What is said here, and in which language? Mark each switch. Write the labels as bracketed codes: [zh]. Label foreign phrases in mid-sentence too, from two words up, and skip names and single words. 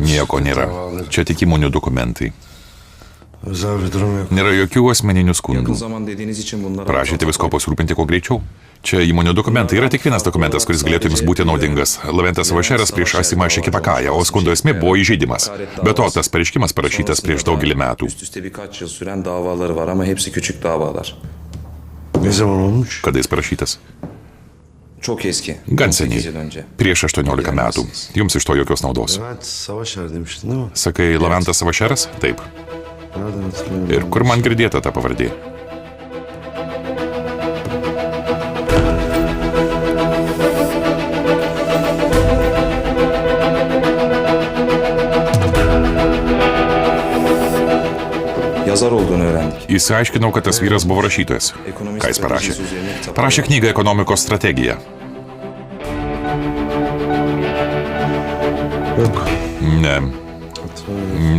[lt] Nieko nėra. Čia tik įmonių dokumentai. [tr] özel bir durum yok. [lt] Nėra jokių asmeninių skundų. [tr] zaman dediğiniz için bunlara... [lt] Prašėte visko pasirūpinti kuo greičiau. Čia įmonių dokumentai yra tik vienas dokumentas, kuris galėtų jums būti naudingas. Laventas Vašeras prieš Asimą Šekipakają, o skundo esmė buvo įžeidimas. Be to, tas pareiškimas parašytas prieš daugelį metų. [tr] Üst üste birkaç yıl süren davaları var ama hepsi küçük davalar. Ne zaman olmuş? [lt] Kada jis parašytas? [tr] Çok eski. [lt] Gan [tr] 18 yıl [lt] seniai. [tr] önce. [lt] Prieš 18 metų. Jums iš to jokios naudos. [tr] Levent Savaşer demiştin değil mi? [lt] Sakai, Laventas Vašeras? Taip. [tr] Nereden hatırlıyorum? [lt] Ir kur man girdėta ta pavardė? [tr] Yazar olduğunu öğrendik. [lt] Įsiaiškinau, kad tas vyras buvo rašytojas. Ką jis parašė? Parašė knygą Ekonomikos strategija. [tr] Yok. [lt] Ne, [tr] Hatırlamıyorum.